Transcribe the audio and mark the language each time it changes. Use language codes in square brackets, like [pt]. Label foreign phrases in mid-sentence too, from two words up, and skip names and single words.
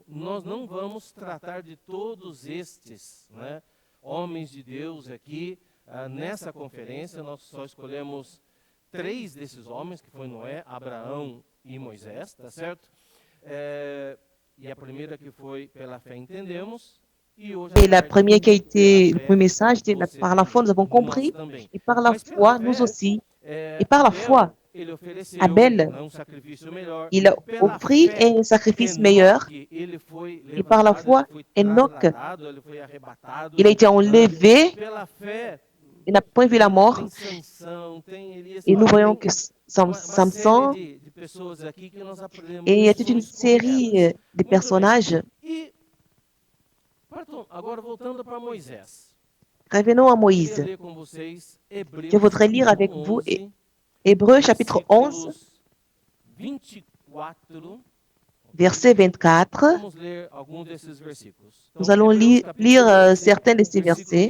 [pt] Nós não vamos tratar de todos estes, né, homens de Deus aqui, nessa conferência. Nós só escolhemos 3 desses homens, que foi Noé, Abraão e Moisés, tá certo? E a primeira que foi pela fé entendemos. [fr] Et la première qui a été, le premier message, c'était par la foi, nous avons compris, et par la foi, nous aussi. Et par la foi, Abel, il a offert un sacrifice meilleur, et par la foi, Enoch, il a été enlevé, il n'a point vu la mort, et nous voyons que Samson, et il y a toute une série de personnages. [pt] Agora, voltando para Moisés. [fr] Revenons à Moïse. Je voudrais lire avec vous Hébreux chapitre 11, verset 24. Nous allons lire certains de ces versets.